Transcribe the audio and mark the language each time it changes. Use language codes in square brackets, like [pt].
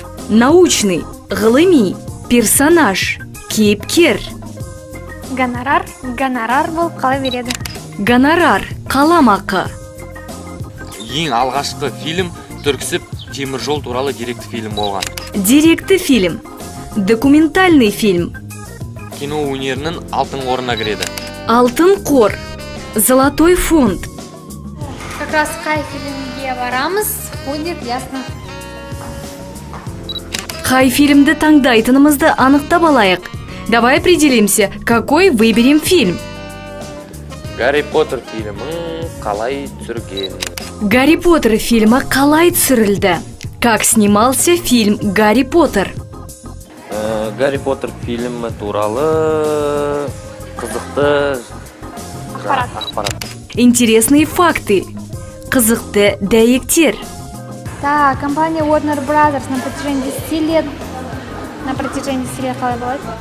[kk] Научный, ғылыми, персонаж, кейіпкер. Гонорар болып қала береді. Гонорар, қаламақы. Ең алғашқы фильм түрксіб темір жол туралы деректі фильм болған. Деректі фильм, документальный фильм. Кино өнерінің алтын қорына кіреді. Алтын қор, золотой фонд. [ru] Как раз қай фильмге барамыз, будет ясно. [kk] Қай фильмді таңдайтынымызды анықтап алайық. [ru] Давай определимся, какой выберем фильм. [kk] Гарри Поттер фильмін қалай түсірген? Гарри Поттер фильмі қалай түсірілді? [ru] Как снимался фильм Гарри Поттер? [kk] Гарри Поттер фильмі туралы қызықты ақпарат. [ru] Интересные факты. Қызықты дәйектер. Да, компания Warner Brothers на протяжении 10 лет. На протяжении 10 лет қалай болады?